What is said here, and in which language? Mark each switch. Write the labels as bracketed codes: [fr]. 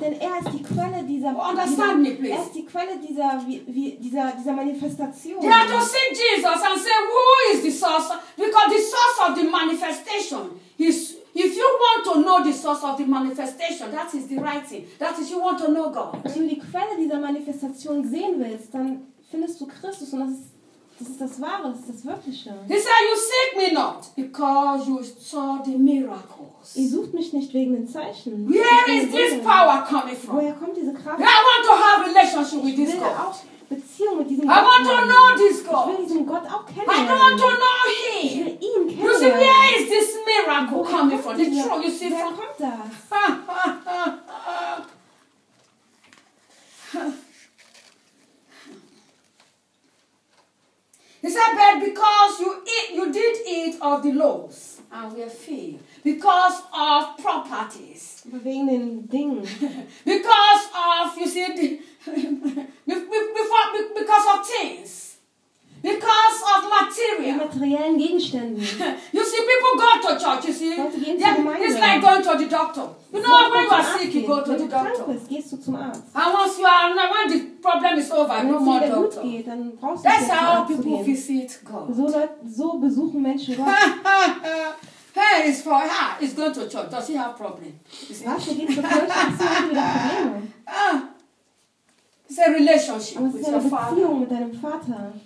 [de] Denn er ist die Quelle dieser, [en] understand me, please. [de] Er ist die Quelle dieser Manifestation. [en] You have to see Jesus and say, who is the source? Because the source of the manifestation is... If you want to know the source of the manifestation, that is the writing. That is, you want to know God. [de] Wenn du die Quelle dieser Manifestation sehen willst, dann findest du Christus und das ist Das ist das Wahre, das ist das Wirkliche. [en] He said, you seek me not because you saw the miracles. [de] Ihr sucht mich nicht wegen den Zeichen. [en] Where is this power coming from? [de] Woher kommt diese Kraft? [en] I want to have relationship with this God. [de] Beziehung mit diesem [en] Gott. I want to know this God. [de] Ich will diesen Gott auch kennenlernen. [en] I want to know him. [de] Ich will ihn kennenlernen. [en] You see, where is this miracle coming from? The truth, you see, [de] woher kommt das? [en] He said, but because you did eat of the loaves, and we are filled. Because of properties. [de] Wegen den Dingen. [en] Because of, you see, because of things. Because of material. [de] Materiellen Gegenständen. [en] You see, people go to church, you see. Yeah, it's like going to the doctor. You know, when you are sick, you go to the doctor. [de] Wenn du krank bist, gehst du zum Arzt. [en] And once you are, when the problem is over, no more doctor. [de] Wenn es dir gut geht, dann brauchst du nicht mehr zu gehen. [en] That's how people visit God. [de] So besuchen Menschen Gott. [en] Hey, it's for her. He's going to church. Does he have problem? [de] Was? Er geht zur Kirche, hast du auch wieder Probleme? [en] It's a relationship with your father. [de] Aber es ist eine Beziehung mit deinem Vater.